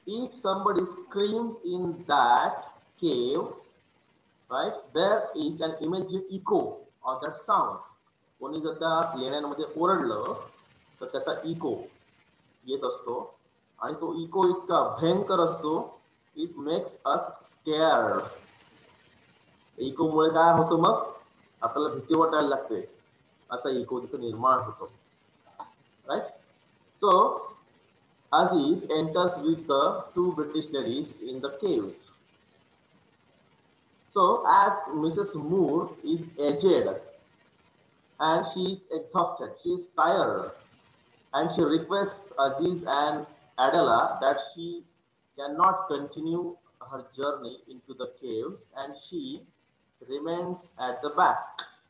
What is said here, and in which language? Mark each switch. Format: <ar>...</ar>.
<en>if somebody screams in that cave, right, there is an immediate echo of that sound.</en> <mr>कोणी जर त्या लेण्यांमध्ये ओरडलं तर त्याचा इको येत असतो आणि तो इको इतका भयंकर असतो,</mr> <en>It makes us scared.</en> <mr>Eco मुळे काय होतं मग? आपल्याला भीती वाटायला लागते. असा इको तिथे निर्माण होतो. Right.</mr> <en>So Aziz enters with the two British ladies in the caves. So as Mrs. Moore is aged and she is exhausted, she is tired, and she requests Aziz and Adela that she cannot continue her journey into the caves and she remains at the back.</en>